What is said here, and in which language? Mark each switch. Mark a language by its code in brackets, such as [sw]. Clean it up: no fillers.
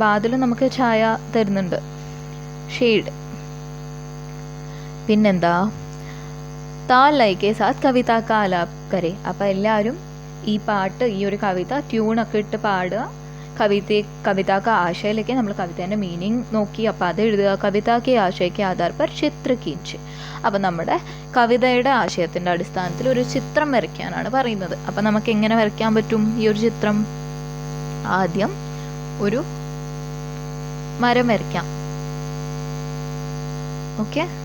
[ml] ബാദൽ നമുക്ക് ഛായ തരുന്നുണ്ട്, ഷെയ്ഡ്. പിന്നെന്താ? [hi] താൽ ലൈക്കെ സാത്ത് കവിത കാ ആലാപ് കരെ. [ml] അപ്പോൾ എല്ലാവരും ഈ പാട്ട്, ഈ ഒരു കവിത ട്യൂണൊക്കെ ഇട്ട് പാടുക. [hi] कविता का आशय लेके [ml] നമ്മൾ കവിതേൻ്റെ മീനിങ് നോക്കി അപ്പോൾ അത് എഴുതുക. [hi] കവിത के आशय के आधार पर चित्र खींचे. [ml] അപ്പോൾ നമ്മുടെ കവിതയുടെ ആശയത്തിൻ്റെ അടിസ്ഥാനത്തിൽ ഒരു ചിത്രം വരയ്ക്കാനാണ് പറയുന്നത്. അപ്പോൾ നമുക്ക് എങ്ങനെ വരയ്ക്കാൻ പറ്റും ഈ ഒരു ചിത്രം? ആദ്യം ഒരു മരം വരയ്ക്കാം. ഓക്കെ.